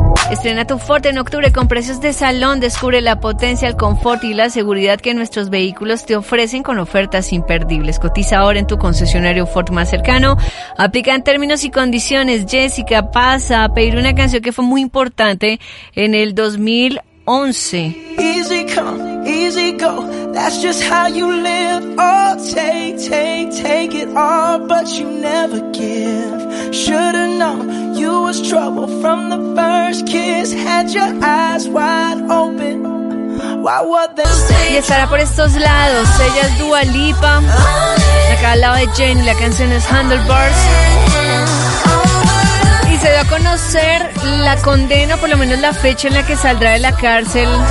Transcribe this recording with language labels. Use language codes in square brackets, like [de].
[es] Estrena tu Ford en octubre con precios de salón. Descubre la potencia, el confort y la seguridad que nuestros vehículos te ofrecen con ofertas imperdibles. Cotiza ahora en tu concesionario Ford más cercano. Aplica en términos y condiciones. Jessica pasa a pedir una canción que fue muy importante en el 2011. [en] Easy come, easy go. That's just how you live. Oh, take, take, take it all, but you never give. Should've known you was trouble from the first kiss. Had your eyes wide open. Why would they say? [es] Y estará por estos lados. Ella es Dua Lipa. Acá al lado de Jenny, la canción es Handlebars. Y se dio a conocer la condena, por lo menos la fecha en la que saldrá de la cárcel.